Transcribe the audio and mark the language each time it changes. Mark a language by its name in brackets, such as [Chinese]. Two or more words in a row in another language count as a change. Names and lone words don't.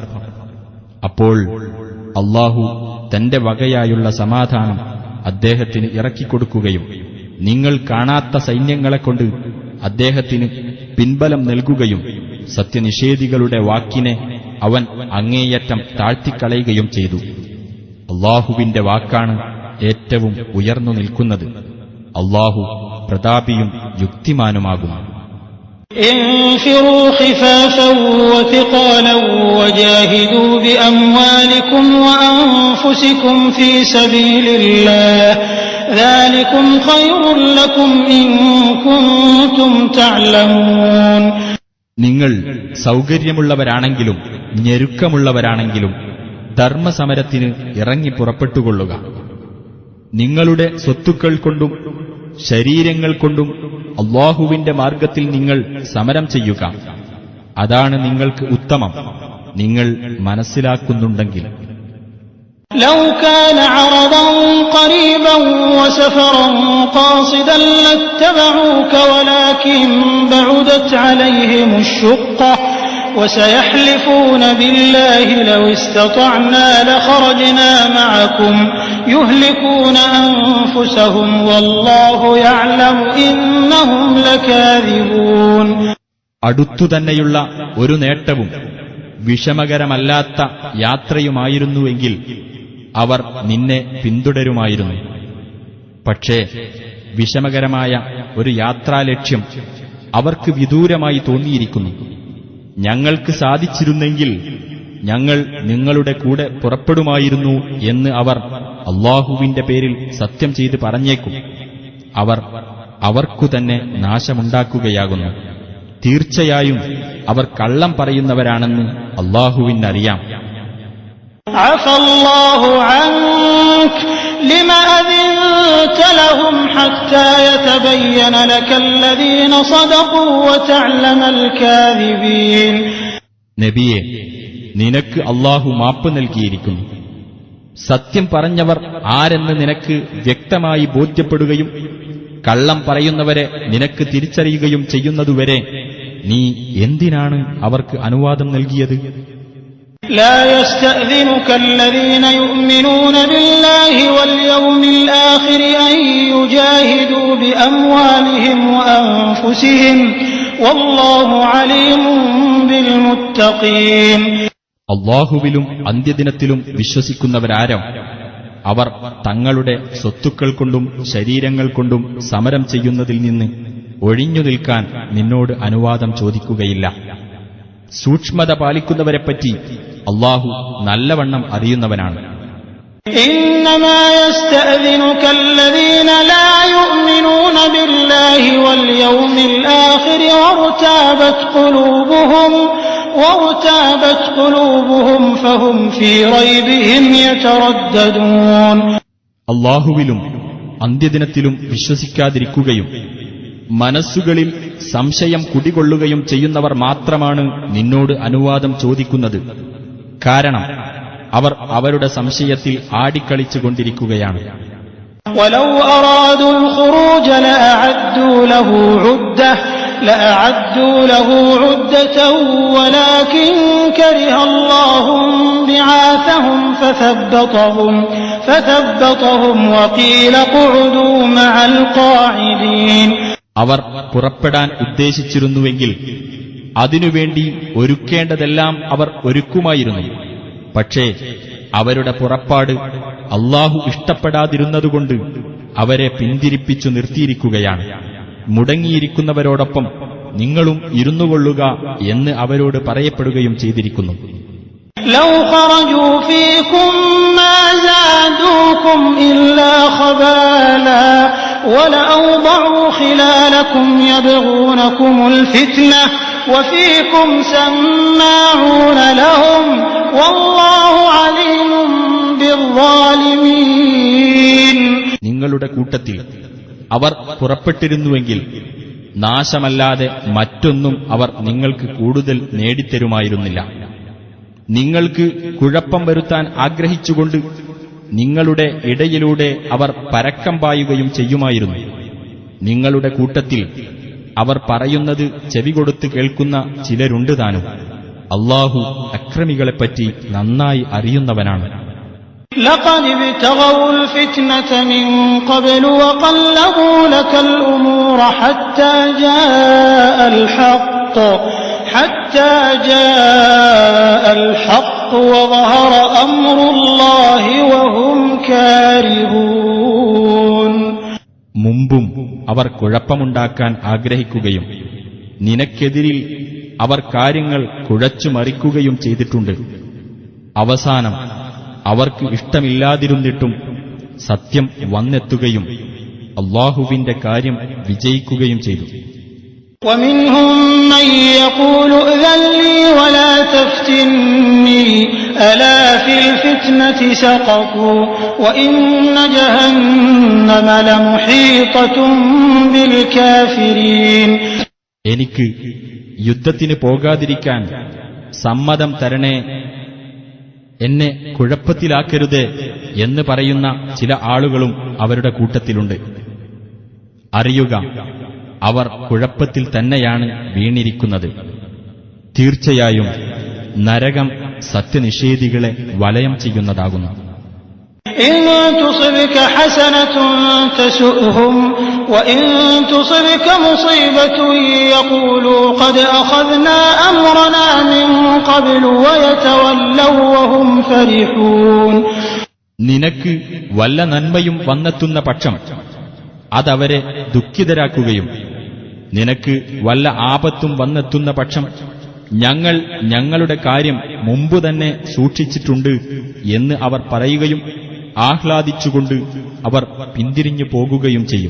[Malayalam] അപ്പോൾ അല്ലാഹു തന്റെ വകയായുള്ള സമാധാനം അദ്ദേഹത്തിന് ഇറക്കിക്കൊടുക്കുകയും നിങ്ങൾ കാണാത്ത സൈന്യങ്ങളെക്കൊണ്ട് അദ്ദേഹത്തിന് പിൻബലം നൽകുകയും സത്യനിഷേധികളുടെ വാക്കിനെ അവൻ അങ്ങേയറ്റം താഴ്ത്തിക്കളയുകയും ചെയ്തു. അല്ലാഹുവിന്റെ വാക്കാണ് ഏറ്റവും ഉയർന്നു നിൽക്കുന്നത്. അല്ലാഹു പ്രതാപിയും യുക്തിമാനുമാകുന്നു. [Arabic] انفروا خفافا وثقالا وجاهدوا بأموالكم وأنفسكم في سبيل الله ذلكم خير لكم إن كنتم تعلمون. [Malayalam] നിങ്ങൾ സൗകര്യമുള്ളവരാണെങ്കിലും ഞെരുക്കമുള്ളവരാണെങ്കിലും ധർമ്മസമരത്തിന് ഇറങ്ങി പുറപ്പെട്ടുകൊള്ളുക. നിങ്ങളുടെ സ്വത്തുക്കൾ കൊണ്ടും ശരീരങ്ങൾ കൊണ്ടും അല്ലാഹുവിന്റെ മാർഗത്തിൽ നിങ്ങൾ സമരം ചെയ്യുക. അതാണ് നിങ്ങൾക്ക് ഉത്തമം, നിങ്ങൾ മനസ്സിലാക്കുന്നുണ്ടെങ്കിൽ. [Arabic] لو كان عرضا قريبا وسفرا قاصدا لاتبعوك ولكن بعدت عليهم الشقة وسيحلفون بالله لو استطعنا لخرجنا معكم يهلكون أنفسهم والله يعلم إنهم لكاذبون. [Malayalam] അടുത്തുതന്നെയുള്ള ഒരു നേട്ടവും വിഷമകരമല്ലാത്ത യാത്രയുമായിരുന്നുവെങ്കിൽ അവർ നിന്നെ പിന്തുടരുമായിരുന്നു. പക്ഷേ വിഷമകരമായ ഒരു യാത്രാലക്ഷ്യം അവർക്ക് വിദൂരമായി തോന്നിയിരിക്കുന്നു. ഞങ്ങൾക്ക് സാധിച്ചിരുന്നെങ്കിൽ ഞങ്ങൾ നിങ്ങളുടെ കൂടെ പുറപ്പെടുമായിരുന്നു എന്ന് അവർ അല്ലാഹുവിന്റെ പേരിൽ സത്യം ചെയ്ത് പറഞ്ഞേക്കും. അവർ അവർക്കുതന്നെ നാശമുണ്ടാക്കുകയാകുന്നു. തീർച്ചയായും അവർ കള്ളം പറയുന്നവരാണെന്ന് അല്ലാഹുവിനറിയാം. [Arabic] عفى الله عنك لما أذنت لهم حتى يتبين لك الذين صدقوا وتعلم الكاذبين. [Malayalam] നബിയെ, നിനക്ക് അല്ലാഹു മാപ്പ് നൽകിയിരിക്കുന്നു. സത്യം പറഞ്ഞവർ ആരെന്ന് നിനക്ക് വ്യക്തമായി ബോധ്യപ്പെടുകയും കള്ളം പറയുന്നവരെ നിനക്ക് തിരിച്ചറിയുകയും ചെയ്യുന്നതുവരെ നീ എന്തിനാണ് അവർക്ക് അനുവാദം നൽകിയത്? [Arabic] لا يستأذنك الذين يؤمنون بالله واليوم الآخر أن يجاهدوا بأموالهم وأنفسهم والله عليم بالمتقين. [Malayalam] അല്ലാഹുവിലും അന്ത്യദിനത്തിലും വിശ്വസിക്കുന്നവരാരോ അവർ തങ്ങളുടെ സ്വത്തുക്കൾ കൊണ്ടും ശരീരങ്ങൾ കൊണ്ടും സമരം ചെയ്യുന്നതിൽ നിന്ന് ഒഴിഞ്ഞു നിൽക്കാൻ നിന്നോട് അനുവാദം ചോദിക്കുകയില്ല. സൂക്ഷ്മത പാലിക്കുന്നവരെപ്പറ്റി അല്ലാഹു നല്ലവണ്ണം അറിയുന്നവനാണ്. [Arabic] إنما يستأذنك الذين لا يؤمنون بالله واليوم الآخر وارتابت قلوبهم فهم في ريبهم يترددون. [Malayalam] അല്ലാഹുവിലും അന്ത്യദിനത്തിലും വിശ്വസിക്കാതിരിക്കുകയും മനസ്സുകളിൽ സംശയം കുടികൊള്ളുകയും ചെയ്യുന്നവർ മാത്രമാണ് നിന്നോട് അനുവാദം ചോദിക്കുന്നത്. കാരണം അവർ അവരുടെ സംശയത്തിൽ ആടിക്കളിച്ചുകൊണ്ടിരിക്കുകയാണ്. [Arabic] ولو أرادوا الخروج لأعدوا له عدة ولكن كره الله بعاثهم فثبطهم وقيل اقعدوا مع القاعدين. [Malayalam] അവർ പുറപ്പെടാൻ ഉദ്ദേശിച്ചിരുന്നുവെങ്കിൽ അതിനുവേണ്ടി ഒരുക്കേണ്ടതെല്ലാം അവർ ഒരുക്കുമായിരുന്നു. പക്ഷേ അവരുടെ പുറപ്പാട് അല്ലാഹു ഇഷ്ടപ്പെടാതിരുന്നതുകൊണ്ട് അവരെ പിന്തിരിപ്പിച്ചു നിർത്തിയിരിക്കുകയാണ്. മുടങ്ങിയിരിക്കുന്നവരോടൊപ്പം നിങ്ങളും ഇരുന്നുകൊള്ളുക എന്ന് അവരോട് പറയപ്പെടുകയും ചെയ്തിരിക്കുന്നു. [Arabic] لو خرجوا فيكم ما زادوكم إلا خبالا ولأوضعوا خلالكم يبغونكم الفتنة وفيكم سماعون لهم والله عليم بالظالمين. [Malayalam] നിങ്ങളുടെ കൂട്ടത്തിൽ അവർ പുറപ്പെട്ടിരുന്നുവെങ്കിൽ നാശമല്ലാതെ മറ്റൊന്നും അവർ നിങ്ങൾക്ക് കൂടുതൽ നേടിത്തരുമായിരുന്നില്ല. നിങ്ങൾക്ക് കുഴപ്പം വരുത്താൻ ആഗ്രഹിച്ചുകൊണ്ട് നിങ്ങളുടെ ഇടയിലൂടെ അവർ പരക്കം പായുകയും ചെയ്യുമായിരുന്നു. നിങ്ങളുടെ കൂട്ടത്തിൽ അവർ പറയുന്നത് ചെവികൊടുത്ത് കേൾക്കുന്ന ചിലരുണ്ട് താനും. അല്ലാഹു അക്രമികളെപ്പറ്റി നന്നായി അറിയുന്നവനാണ്. [Arabic] لقد ابتغوا الفتنة من قبل وقلبوا لك الأمور حتى جاء الحق وظهر أمر الله وهم كارهون. [Malayalam] മുമ്പും അവർ കുഴപ്പമുണ്ടാക്കാൻ ആഗ്രഹിക്കുകയും നിനക്കെതിരിൽ അവർ കാര്യങ്ങൾ കുഴച്ചുമറിക്കുകയും ചെയ്തിട്ടുണ്ട്. അവസാനം അവർക്ക് ഇഷ്ടമില്ലാതിരുന്നിട്ടും സത്യം വന്നെത്തുകയും അല്ലാഹുവിന്റെ കാര്യം വിജയിക്കുകയും ചെയ്തു. [Arabic] ومنهم من يقول ائذن لي ولا تفتني ألا في الفتنة سقطوا وإن جهنم لمحيطة بالكافرين. [Malayalam] എനിക്ക് യുദ്ധത്തിന് പോകാതിരിക്കാൻ സമ്മതം തരണേ, എന്നെ കുഴപ്പത്തിലാക്കരുതേ എന്ന് പറയുന്ന ചില ആളുകളും അവരുടെ കൂട്ടത്തിലുണ്ട്. അറിയുക, അവർ കുഴപ്പത്തിൽ തന്നെയാണ് വീണിരിക്കുന്നത്. തീർച്ചയായും നരകം സത്യനിഷേധികളെ വലയം ചെയ്യുന്നതാകുന്നു. [Arabic] إن تصبك حسنة تسؤهم وإن تصبك مصيبة يقولوا قد أخذنا أمرنا من قبل ويتولوا وهم فرحون. [Malayalam] നിനക്ക് വല്ല നന്മയും വന്നെത്തുന്ന പക്ഷം അതവരെ ദുഃഖിതരാക്കുകയും നിനക്ക് വല്ല ആപത്തും വന്നെത്തുന്ന പക്ഷം ഞങ്ങൾ ഞങ്ങളുടെ കാര്യം മുമ്പ് തന്നെ സൂക്ഷിച്ചിട്ടുണ്ട് എന്ന് അവർ പറയുകയും ആഹ്ലാദിച്ചുകൊണ്ട് അവർ പിന്തിരിഞ്ഞു പോകുകയും ചെയ്യും.